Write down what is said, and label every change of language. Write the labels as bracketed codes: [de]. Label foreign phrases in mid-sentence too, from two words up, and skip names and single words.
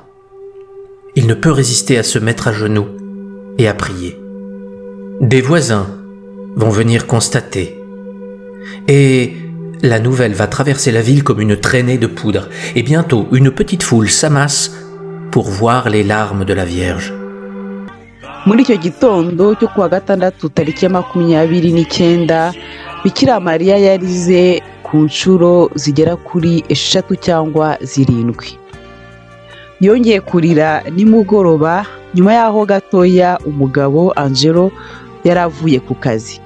[fr] Il ne peut résister à se mettre à genoux et à prier. Des voisins vont venir constater. Et la nouvelle va traverser la ville comme une traînée de poudre. Et bientôt, une petite foule s'amasse pour voir les larmes de la Vierge. [rw] Muri icyo gitondo cyo kuwa gatandatu tariki ya 29, Bikira Mariya yarize ku nshuro zigera kuri 6 cyangwa 7. Yongeye kurira nimugoroba, nyuma yaho gatoya umugabo Angelo yaravuye ku kazi.